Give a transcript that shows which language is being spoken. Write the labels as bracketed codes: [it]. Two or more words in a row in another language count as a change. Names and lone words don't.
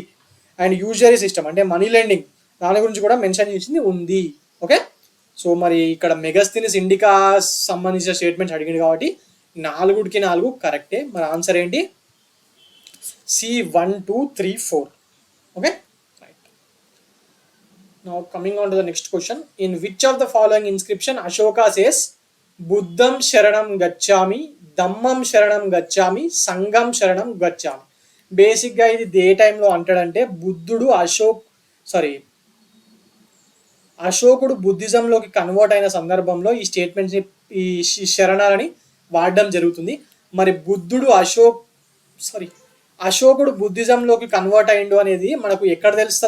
[en] and usury system [te] అంటే [en] money lending, [te] దాని గురించి కూడా మెన్షన్ చేసింది ఉంది. ఓకే. సో మరి ఇక్కడ మెగస్థీనిస్ ఇండికా సంబంధించిన స్టేట్మెంట్స్ అడిగింది కాబట్టి 4కి 4 కరెక్టే. మరి ఆన్సర్ ఏంటి? C 1 2 3 4. ఓకే. [en] Now coming on to the next question. In which of the following inscription Ashoka says [pi] Buddham Sharanam Gacchami, Dhammam Sharanam Gacchami, Sangam Sharanam Gacchami? [te] బేసిక్గా ఇది ఏ టైంలో అంటాడంటే బుద్ధుడు అశోకుడు బుద్ధిజంలోకి కన్వర్ట్ అయిన సందర్భంలో ఈ స్టేట్మెంట్స్ని, ఈ శరణాలని వాడడం జరుగుతుంది. మరి బుద్ధుడు అశోకుడు బుద్ధిజంలోకి కన్వర్ట్ అయ్యిండు అనేది మనకు ఎక్కడ తెలుస్తుంది?